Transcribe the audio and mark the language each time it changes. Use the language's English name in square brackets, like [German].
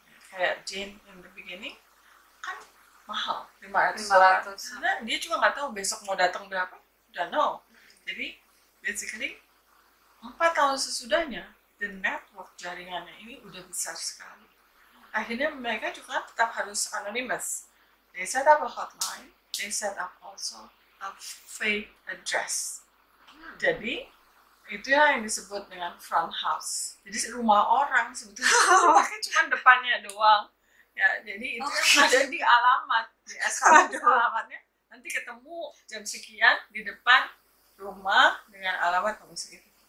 [Indonesian] Kayak Jane [English] in the beginning [Indonesian] kan mahal, $500. Karena dia juga nggak tahu besok mau datang berapa, udah no. Jadi basically 4 tahun sesudahnya [English] the network [Indonesian] jaringannya ini udah besar sekali. Akhirnya mereka juga tetap harus anonymous. [English] They set up a hotline, they set up also a fake address. [Indonesian] Jadi itu yang disebut dengan front house. Jadi rumah orang sebetulnya pakai cuma depannya doang. Ya, jadi itu yang ada di alamat, di SKB alamatnya. Nanti ketemu jam sekian di depan rumah dengan alamat kamu segitu.